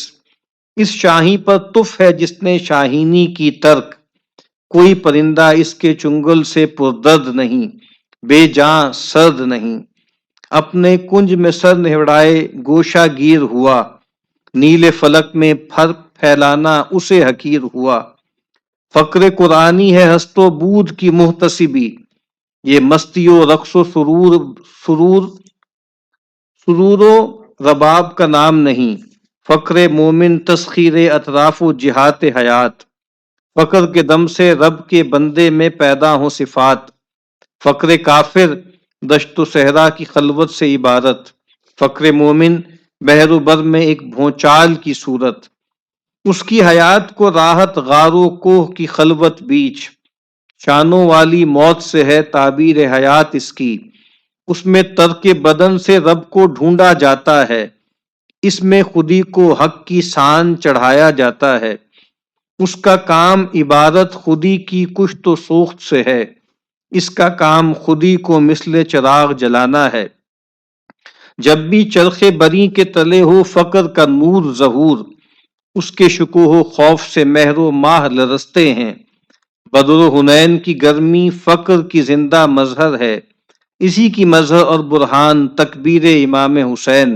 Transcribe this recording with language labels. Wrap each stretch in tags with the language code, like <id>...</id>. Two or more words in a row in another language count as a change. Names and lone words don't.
<ur>اس شاہی پر تف ہے جس نے شاہینی کی ترک، کوئی پرندہ اس کے چنگل سے پردرد نہیں، بے جاں سرد نہیں۔ اپنے کنج میں سر نہڑائے گوشہ گیر ہوا، نیلے فلک میں پھر پھیلانا اسے حقیر ہوا۔ فقر قرآنی ہے ہست و بود کی محتسبی، یہ مستی و رقص و سرور و رباب کا نام نہیں۔ فقر مومن تسخیر اطراف و جہات حیات، فقر کے دم سے رب کے بندے میں پیدا ہوں صفات۔ فقر کافر دشت و صحرا کی خلوت سے عبارت، فقر مومن بحر و بر میں ایک بھونچال کی صورت۔ اس کی حیات کو راحت غار و کوہ کی خلوت بیچ، شانوں والی موت سے ہے تعبیر حیات اس کی۔ اس میں ترک بدن سے رب کو ڈھونڈا جاتا ہے، اس میں خودی کو حق کی سان چڑھایا جاتا ہے۔ اس کا کام عبادت خودی کی کشت و سوخت سے ہے، اس کا کام خودی کو مثل چراغ جلانا ہے۔ جب بھی چرخ بری کے تلے ہو فقر کا نور ظہور، اس کے شکوہ و خوف سے مہر و ماہ لرزتے ہیں۔ بدر و حنین کی گرمی فقر کی زندہ مظہر ہے، اسی کی مظہر اور برہان تکبیر امام حسین۔</ur>